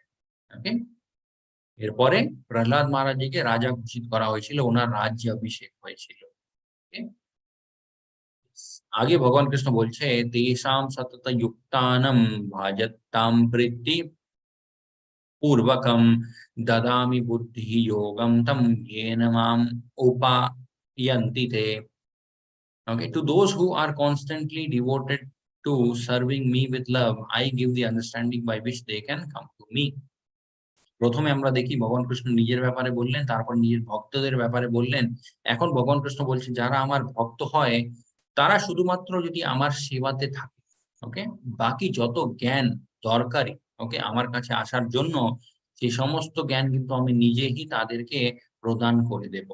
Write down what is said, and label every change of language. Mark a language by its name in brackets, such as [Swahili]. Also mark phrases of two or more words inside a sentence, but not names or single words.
[Bangla] ওকে, এরপরে প্রহ্লাদ মহারাজজিকে রাজা ঘোষিত করা হয়েছিল, ওনার রাজ্য অভিষেক হয়েছিল। Okay? আগে ভগবান কৃষ্ণ বলছে [Sanskrit] তেষাম সতত যুক্তানম ভাজতাম প্রীতি পূর্বকম দদামি বুদ্ধি যোগম তম येन মাম উপায়ন্তি তে। [English] Okay, to those who are constantly devoted to serving me with love, I give the understanding by which they can come to me. [Bangla] প্রথমে আমরা দেখি ভগবান কৃষ্ণ নিজের ব্যাপারে বললেন, তারপর নিজের ভক্তদের ব্যাপারে বললেন। এখন ভগবান কৃষ্ণ বলছেন যারা আমার ভক্ত হয় তারা শুধুমাত্র যদি আমার সেবাতে থাকে, ওকে, বাকি যত জ্ঞান দরকারি, ওকে, আমার কাছে আসার জন্য সেই সমস্ত জ্ঞান কিন্তু আমি নিজেই তাদেরকে প্রদান করে দেব।